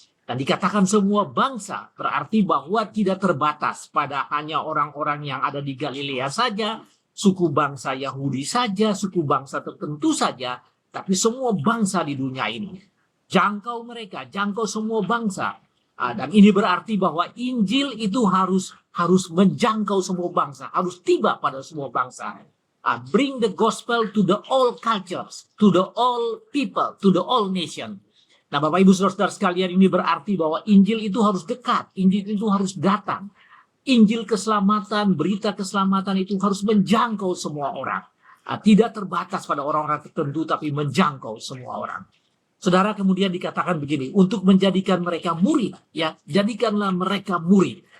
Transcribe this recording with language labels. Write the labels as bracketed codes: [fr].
[id] Dan dikatakan semua bangsa berarti bahwa tidak terbatas pada hanya orang-orang yang ada di Galilea saja, suku bangsa Yahudi saja, suku bangsa tertentu saja, tapi semua bangsa di dunia ini. Jangkau mereka, jangkau semua bangsa. Dan ini berarti bahwa Injil itu harus menjangkau semua bangsa, harus tiba pada semua bangsa. [en] Bring the gospel to the all cultures, to the all people, to the all nation. [id] Nah, Bapak Ibu Saudara sekalian, ini berarti bahwa Injil itu harus dekat, Injil itu harus datang. Injil keselamatan, berita keselamatan itu harus menjangkau semua orang. Tidak terbatas pada orang-orang tertentu, tapi menjangkau semua orang. Saudara, kemudian dikatakan begini, untuk menjadikan mereka murid, ya, jadikanlah mereka murid.